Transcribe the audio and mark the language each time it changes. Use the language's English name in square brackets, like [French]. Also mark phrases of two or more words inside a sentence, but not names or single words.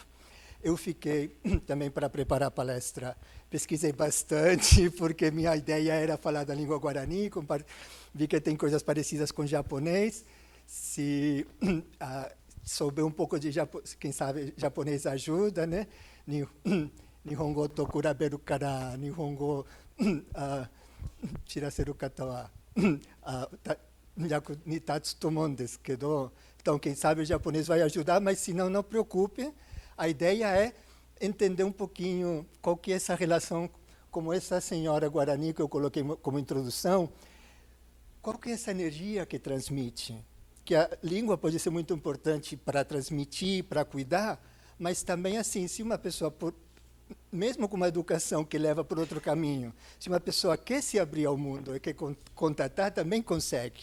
[Portuguese] Eu fiquei, também para preparar a palestra, pesquisei bastante, porque minha ideia era falar da língua guarani, vi que tem coisas parecidas com japonês. Se souber um pouco de japonês, quem sabe japonês ajuda, né? [Japanese] 日本語と比べるから、日本語知らせる方は役に立つと思うですけど. [Portuguese] Então, quem sabe o japonês vai ajudar, mas se não, não preocupe. A ideia é entender um pouquinho qual que é essa relação, como essa senhora Guarani que eu coloquei como introdução, qual que é essa energia que transmite? Que a língua pode ser muito importante para transmitir, para cuidar, mas também assim, se uma pessoa, mesmo com uma educação que leva por outro caminho, se uma pessoa quer se abrir ao mundo e quer contatar, também consegue.